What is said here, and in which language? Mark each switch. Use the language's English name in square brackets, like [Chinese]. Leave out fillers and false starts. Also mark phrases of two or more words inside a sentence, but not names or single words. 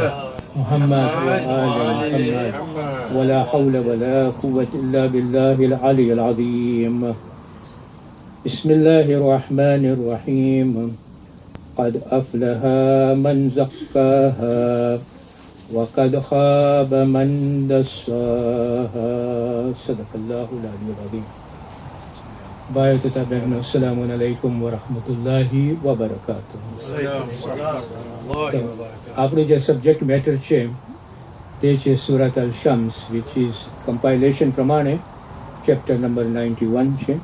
[Arabic] محمد وآل محمد ولا حول ولا قوة إلا بالله العلي العظيم بسم الله الرحمن الرحيم قد أفلح من زكاها وقد خاب من دساها صدق الله العلي العظيم [Gujarati] ભાઈઓ તથા બહેનો [Arabic] السلام عليكم ورحمة الله وبركاته. [Gujarati] આપણું જે [English] subject matter [Gujarati] છે તે છે સુરત અલ શમ્સ, [English] which is compilation [Gujarati] પ્રમાણે ચેપ્ટર નંબર 91 છે.